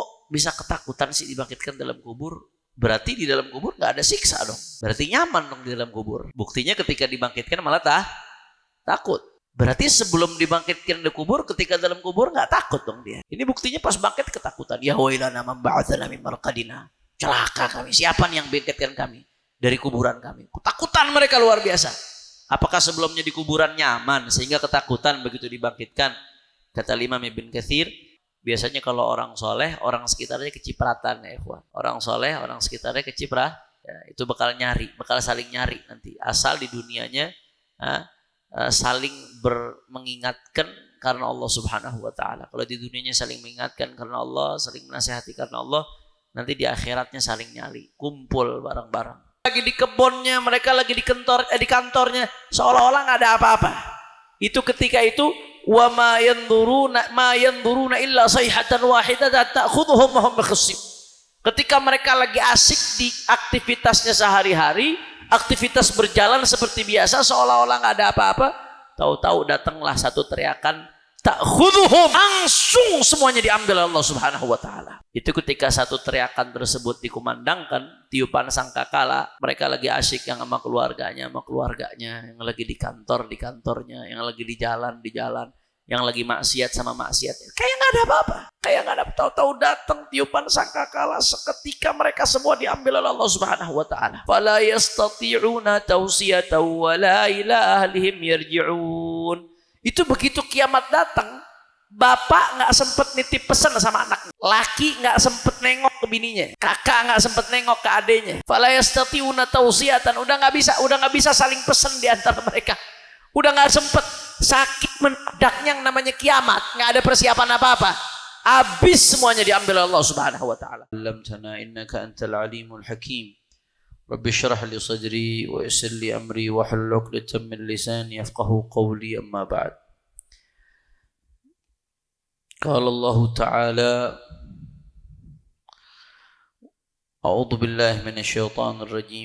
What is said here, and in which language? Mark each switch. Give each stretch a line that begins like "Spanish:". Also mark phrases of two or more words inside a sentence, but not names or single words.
Indonesian: bisa ketakutan sih dibangkitkan dalam kubur? Berarti di dalam kubur nggak ada siksa dong. Berarti nyaman dong di dalam kubur. Buktinya ketika dibangkitkan malah takut. Berarti sebelum dibangkitkan di kubur, ketika dalam kubur nggak takut dong dia. Ini buktinya pas bangkit ketakutan.
Arabic: يا ويلنا من بعثنا من مرقدنا.
Indonesian: Celaka kami. Siapa nih yang bangkitkan kami dari kuburan kami? Ketakutan mereka luar biasa. Apakah sebelumnya di kuburan nyaman sehingga ketakutan begitu dibangkitkan? Kata Imam Ibn Katsir, biasanya kalau orang soleh, orang sekitarnya kecipratan
Arabic: يا إخوان.
Indonesian: Orang soleh, orang sekitarnya kecipratan, ya, itu bakal saling nyari nanti. Asal di dunianya saling mengingatkan karena Allah
Arabic: سبحانه وتعالى.
Indonesian: Kalau di dunianya saling mengingatkan karena Allah, saling menasihati karena Allah, nanti di akhiratnya saling nyari, kumpul bareng-bareng. Lagi di kebunnya, mereka lagi di kantornya, seolah-olah nggak ada apa-apa. Itu ketika itu
Arabic: وما ينظرون إلا صيحة واحدة تأخذهم وهم يخصم.
Indonesian: Ketika mereka lagi asik di aktivitasnya sehari-hari, aktivitas berjalan seperti biasa seolah-olah nggak ada apa-apa, tahu-tahu datanglah satu teriakan, ta'khudhuhum, langsung semuanya diambil Allah
Arabic: سبحانه وتعالى.
Indonesian: Itu ketika satu teriakan tersebut dikumandangkan, tiupan sangkakala, mereka lagi asik yang sama keluarganya, yang lagi di kantornya, yang lagi di jalan, yang lagi maksiat sama maksiat. Kayak nggak ada apa-apa. Kayak nggak ada, tahu-tahu datang tiupan sangkakala, seketika mereka semua diambil oleh Allah
Arabic: سبحانه وتعالى. فلا يستطيعون توصية ولا إلى أهلهم يرجعون.
Indonesian: Itu begitu kiamat datang, bapak nggak sempet nitip pesan sama anaknya, laki nggak sempet nengok ke bininya, kakak nggak sempet nengok ke adenya.
Arabic: فلا يستطيعون توصية,
Indonesian: udah nggak bisa saling pesan di antara mereka. Udah nggak sempet, sakit menadaknya yang namanya kiamat, nggak ada persiapan apa-apa, habis semuanya diambil Allah
Arabic: سبحانه وتعالى. علمتنا إنك أنت العليم الحكيم. رب اشرح لي صدري ويسر لي أمري واحلل عقدة من لساني يفقهوا قولي، أما بعد. قال الله تعالى أعوذ بالله من الشيطان الرجيم.